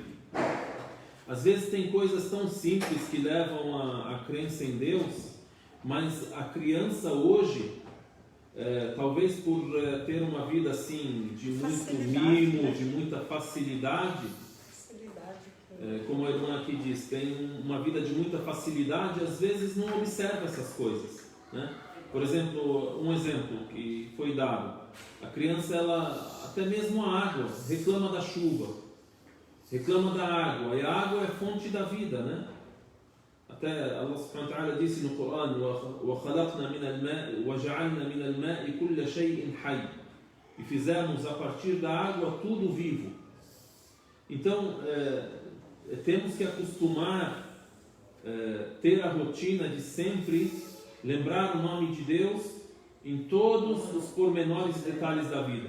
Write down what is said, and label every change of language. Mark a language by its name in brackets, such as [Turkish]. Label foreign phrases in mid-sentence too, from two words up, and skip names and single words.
[Portuguese] Às vezes tem coisas tão simples que levam a crença em Deus, mas a criança hoje, talvez por ter uma vida assim, de muito mimo, de muita facilidade, como a irmã aqui diz, tem uma vida de muita facilidade, às vezes não observa essas coisas, né? Por exemplo, um exemplo que foi dado, a criança, ela, até mesmo a água, reclama da chuva, reclama da água, e a água é fonte da vida, né? Até [Arabic] الله سبحانه وتعالى [Portuguese] disse no Corão, [Arabic] وَخَلَقْنَا مِنَ الْمَاءِ وَجَعَلْنَا مِنَ الْمَاءِ كُلَّ شَيْءٍ حَيٍّ, [Portuguese] e fizemos a partir da água tudo vivo. Então, temos que acostumar, ter a rotina de sempre lembrar o nome de Deus em todos os pormenores e detalhes da vida.